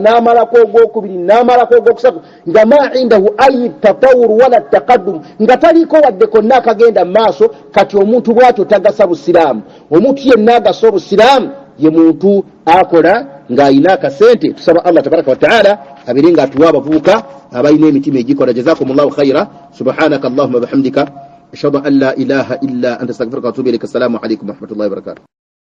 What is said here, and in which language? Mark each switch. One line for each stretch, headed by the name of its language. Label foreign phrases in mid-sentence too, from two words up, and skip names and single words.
Ganda: n'amalako ogwokubiri n'amalako ogwokusatu nga
Arabic: ما عنده أي تطور ولا تقدم
Ganda: nga taliiko wadde konna akagenda mu maaso kati omuntu bw'atyo tagasa busiraamu omuntu yenna agasa obusiraamu ye muntu akola ng'ayina akasente tusaba allah
Arabic: تبارك وتعالى
Ganda: abere ng'atuwa abavubuka abalina emitima egikola
Arabic: جزاكم الله خيرا سبحانك اللهم وبحمدك أشهد أن لا إله إلا أنت أستغفرك وأتوب إليك السلام عليكم ورحمة الله وبركاته